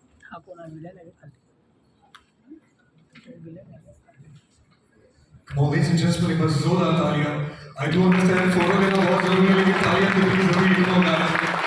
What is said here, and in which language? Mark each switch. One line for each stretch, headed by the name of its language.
Marathi: हा कोणा विलन आहे खाली विलन आहे
English: Come on, ladies and gentlemen,
Hindi: एक बार जोरदार तालियां.
English: I do understand
Hindi: फोटो लेना बहुत जरूरी है, लेकिन तालियां कितनी जरूरी है,
English: you know that.